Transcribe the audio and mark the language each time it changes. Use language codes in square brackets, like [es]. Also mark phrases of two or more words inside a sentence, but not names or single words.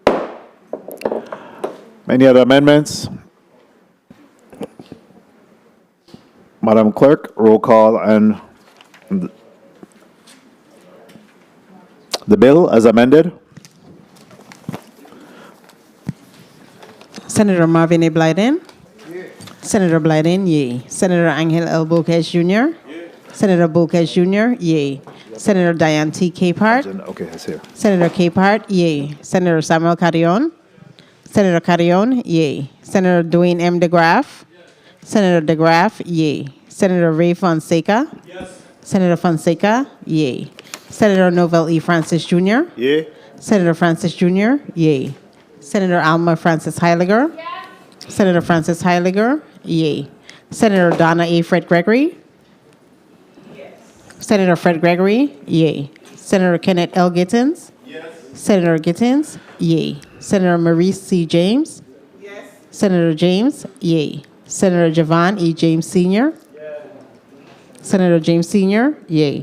[en] Any other amendments? Madam Clerk, roll call and the bill as amended. Senator Marvin A. Blyden. Senator Blyden, yea. Senator Angel L. Bocage Jr. Senator Bocage Jr., yea. Senator Diane T. Capehart. Okay, it's here. Senator Capehart, yea. Senator Samuel Carrion. Senator Carrion, yea. Senator Dwayne M. DeGraff. Senator DeGraff, yea. Senator Ray Fonseca. Yes. Senator Fonseca, yea. Senator Novell E. Francis Jr. Yea. Senator Francis Jr., yea. Senator Alma Francis Heiliger. Yes. Senator Francis Heiliger, yea. Senator Donna A. Fred Gregory. Yes. Senator Fred Gregory, yea. Senator Kenneth L. Gittins. Yes. Senator Gittins, yea. Senator Maurice C. James. Yes. Senator James, yea. Senator Javon E. James Sr. Yes. Senator James Sr., yea.